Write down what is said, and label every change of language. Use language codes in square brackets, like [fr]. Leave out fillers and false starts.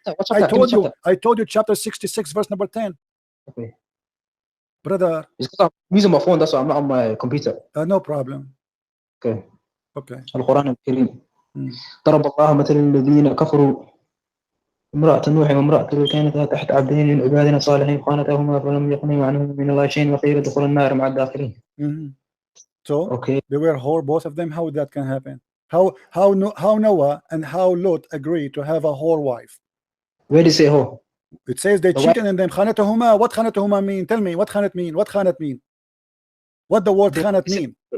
[en] I told you chapter 66, verse number 10. Okay. Brother. I'm using my phone, that's why I'm not on my computer. No problem. Okay. Okay. [ar] القرآن الكريم ضرب الله مثل الذين كفروا امرأة نوح وامرأة لوط كانتا تحت عبدين من عبادنا صالحين خانتاهما فلم يغنيا عنهما من الله شيئا وقيل ادخلا النار مع الداخلين. [en] So Okay. they were whore, both of them. How that can happen? How Noah and how Lot agreed to have a whore wife? Where does it say whore? It says they cheated and then khanatahuma. What khanatahuma mean? Tell me what khanat mean. What khanat mean? What the word khanat mean?